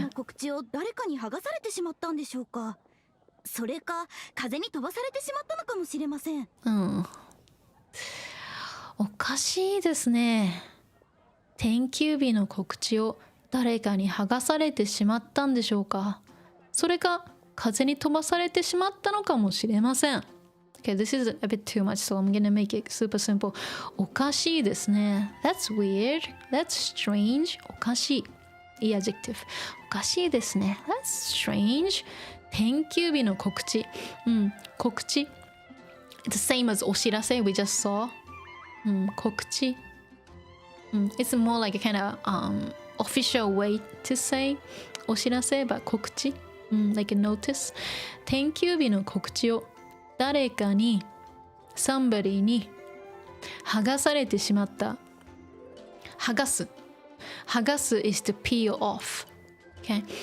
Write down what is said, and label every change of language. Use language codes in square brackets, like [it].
[ja] の告知を誰かに剥がされてしまったんでしょうか。それか風に飛ばされてしまったのかもしれません。おかしいですね。天休日の告知を誰かに剥がされてしまったんでしょうか。それか風に飛ばされてしまったのかもしれません。 [en] Okay, this is a bit too much, so I'm gonna make it super simple. [ja] おかしいですね。 [en] That's weird. That's strange. [ja] おかしい。いい adjective。おかしいですね。 [en] That's strange. [ja] 天休日の告知。告知。 [en] It's the same as お知らせ we just saw. [ja] 告知。 [en] It's more like a kind of official way to say お知らせ but 告知。 like a notice [ja] 定休日の告知を誰かに somebody に剥がされてしまった。 [en] 剥がす is to peel off、okay?